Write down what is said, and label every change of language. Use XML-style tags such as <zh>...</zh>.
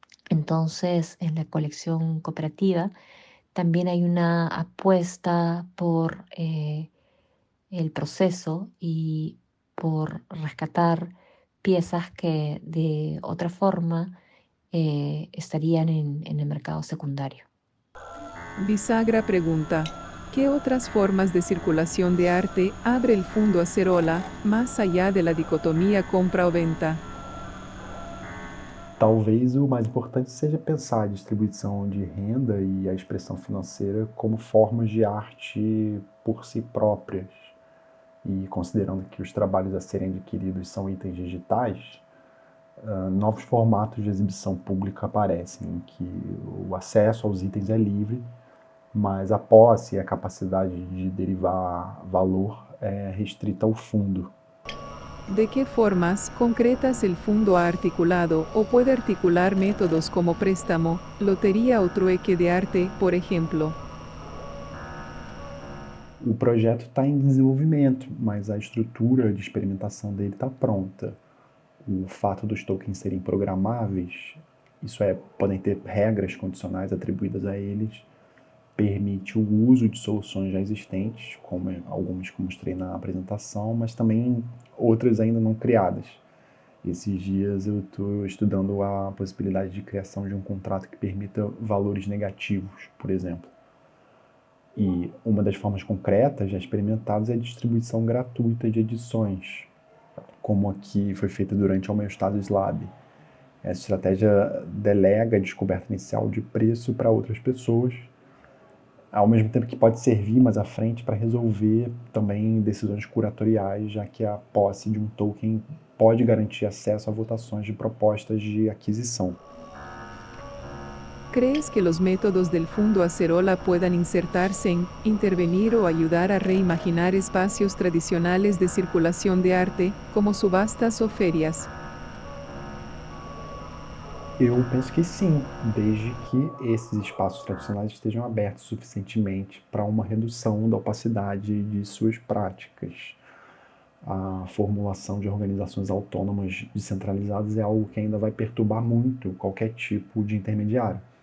<es>Entonces, en la colección cooperativa también hay una apuesta por el proceso y por rescatar piezas que de otra forma estarían en el mercado secundario. Bisagra pregunta, ¿qué otras formas de circulación de arte abre el Fundo Acerola, más allá de la dicotomía compra o venta?</es> <pt>Talvez o mais importante seja pensar a distribuição de renda e a expressão financeira como formas de arte por si próprias. E considerando que os trabalhos a serem adquiridos são itens digitais, novos formatos de exibição pública aparecem, em que o acesso aos itens é livre, mas a posse e a capacidade de derivar valor é restrita ao fundo.</pt> <es>¿De qué formas concretas el fondo ha articulado o puede articular métodos como préstamo, lotería o trueque de arte, por ejemplo?</es> <pt>O projeto está em desenvolvimento, mas a estrutura de experimentação dele está pronta. O fato dos tokens serem programáveis, isso é, podem ter regras condicionais atribuídas a eles, permite o uso de soluções já existentes, como algumas que mostrei na apresentação, mas também outras ainda não criadas. Esses dias eu estou estudando a possibilidade de criação de um contrato que permita valores negativos, por exemplo. E uma das formas concretas já experimentadas é a distribuição gratuita de edições, como aqui foi feita durante a Homeostasis Lab. Essa estratégia delega a descoberta inicial de preço para outras pessoas, ao mesmo tempo que pode servir mais à frente para resolver também decisões curatoriais, já que a posse de um token pode garantir acesso a votações de propostas de aquisição.</pt> <es>¿Crees que los métodos del Fundo Acerola puedan insertarse en, intervenir o ayudar a reimaginar espacios tradicionales de circulación de arte, como subastas o ferias?</es> <pt>Eu penso que sim, desde que esses espaços tradicionais estejam abertos suficientemente para uma redução da opacidade de suas práticas. A formulação de organizações autônomas descentralizadas é algo que ainda vai perturbar muito qualquer tipo de intermediário.</pt>